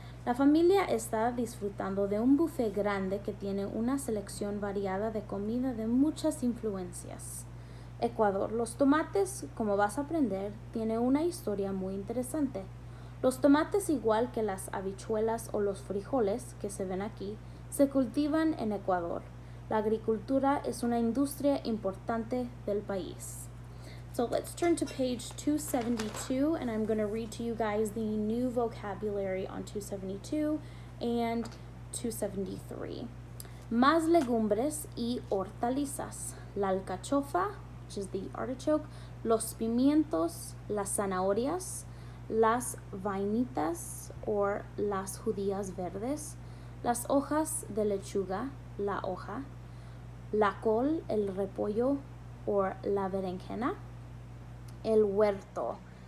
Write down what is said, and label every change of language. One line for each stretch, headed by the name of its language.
Spanish: La familia está disfrutando de un buffet grande que tiene una selección variada de comida de muchas influencias. Ecuador. Los tomates, como vas a aprender, tiene una historia muy interesante. Los tomates, igual que las habichuelas o los frijoles que se ven aquí, se cultivan en Ecuador. La agricultura es una industria importante del país.
English: So let's turn to page 272, and I'm going to read to you guys the new vocabulary on 272 and 273.
Spanish: Más legumbres y hortalizas. La alcachofa,
English: which is the artichoke,
Spanish: los pimientos, las zanahorias, las vainitas or las judías verdes, las hojas de lechuga, la hoja, la col, el repollo or la berenjena, el huerto.